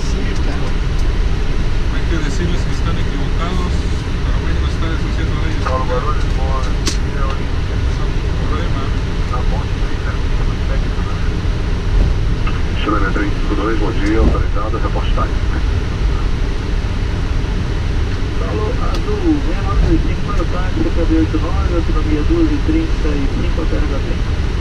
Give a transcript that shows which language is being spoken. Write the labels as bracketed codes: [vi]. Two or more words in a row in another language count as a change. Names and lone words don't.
[es] Sí, claro. Hay que decirles que están equivocados, pero México está deshaciendo de ellos. [pt] Paulo Guarulhos, boa, [es] Ese es un problema. [pt] na ponte 357. Chilena 352, bom dia, autorizado, reportagem. Alô, Azul, 6935 para o táxi, KB89, autonomia 2h35 até HT.